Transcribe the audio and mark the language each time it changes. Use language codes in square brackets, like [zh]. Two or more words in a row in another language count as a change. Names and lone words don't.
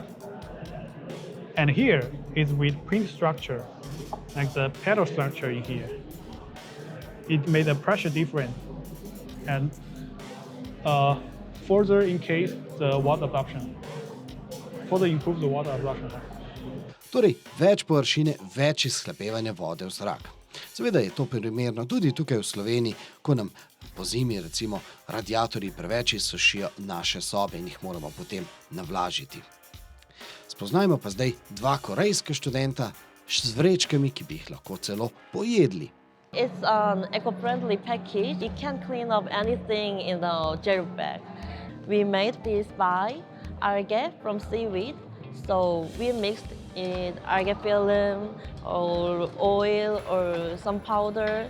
[en] And here is with print structure, like the pedal structure in here. It made a pressure difference and further increase the water absorption. Further improve the water absorption. [sl] Torej, več površine, več izhlapevanja vode v zrak. Seveda je to primerno tudi tukaj v Sloveniji, ko nam po zimi recimo radiatorji preveč izsušijo naše sobe in jih moramo potem navlažiti. Spoznajmo pa zdaj dva korejska študenta z vrečkami, ki bi jih lahko celo pojedli. [en] It's an eco-friendly package. It can clean up anything in the gel bag. We made this by algae from seaweed. So we mixed in algae film or oil or some powder.